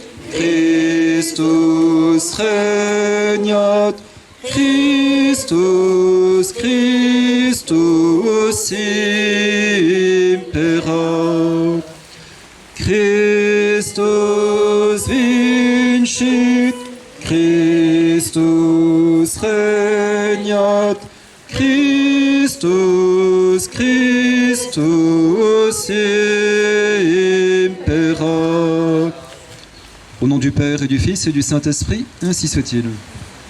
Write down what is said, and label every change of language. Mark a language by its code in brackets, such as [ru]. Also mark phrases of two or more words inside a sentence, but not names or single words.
[la] Christus regnat, Christus, Christus imperat, Christus vincit, Christus regnat, Christus, Christus imperat. [fr] Au nom du Père et du Fils et du Saint-Esprit, ainsi soit-il.